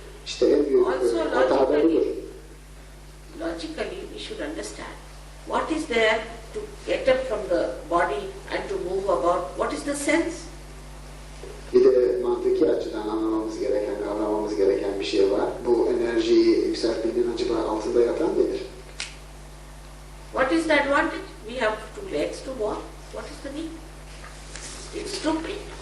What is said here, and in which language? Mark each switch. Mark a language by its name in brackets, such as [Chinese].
[Turkish] İşte en büyük hata da budur. [English] Logically we should understand what is there to get up from the body and to move about. What is the sense? [Turkish] Bir de mantıki açıdan anlamamız gereken, kavramamız gereken bir şey var. Bu enerjiyi yükseltmenin acaba altında yatan nedir? [English] What is the advantage? We have 2 legs to walk. What is the need? It's stupid.